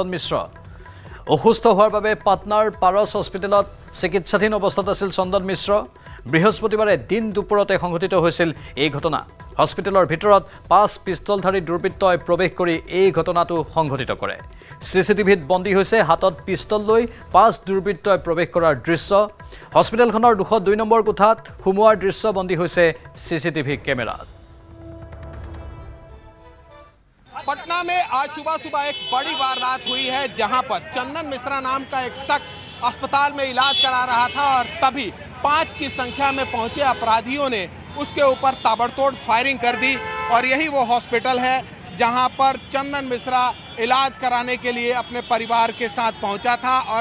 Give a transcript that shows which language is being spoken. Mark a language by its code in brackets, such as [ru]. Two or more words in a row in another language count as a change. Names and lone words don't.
[as] মিশ্ৰ অসুস্থ হোৱাৰ বাবে পাটনাৰ পাৰস হস্পিটেলত চিকিৎসাধীন অৱস্থাত আছিল চন্দন মিশ্ৰ বৃহস্পতিবাৰে দিন দুপৰতে সংঘটিত হৈছিল এই ঘটনা হস্পিটেলৰ ভিতৰত 5 পিস্তলধাৰী দুৰ্বৃত্তই প্ৰৱেশ কৰি এই ঘটনাটো সংঘটিত কৰে সিসিটিভিত বন্দী হৈছে হাতত পিস্তল লৈ 5 দুৰ্বৃত্তই প্ৰৱেশ কৰাৰ দৃশ্য হস্পিটেলখনৰ 202 নম্বৰ কোঠাত হুমুৱাৰ দৃশ্য বন্দী হৈছে সিসিটিভি কেমেৰাত [hi] पटना में आज सुबह सुबह एक बड़ी वारदात हुई है जहां पर चंदन मिश्रा नाम का एक शख्स अस्पताल में इलाज करा रहा था और तभी 5 की संख्या में पहुंचे अपराधियों ने उसके ऊपर ताबड़तोड़ फायरिंग कर दी और यही वो हॉस्पिटल है जहां पर चंदन मिश्रा इलाज कराने के लिए अपने परिवार के साथ पहुंचा था और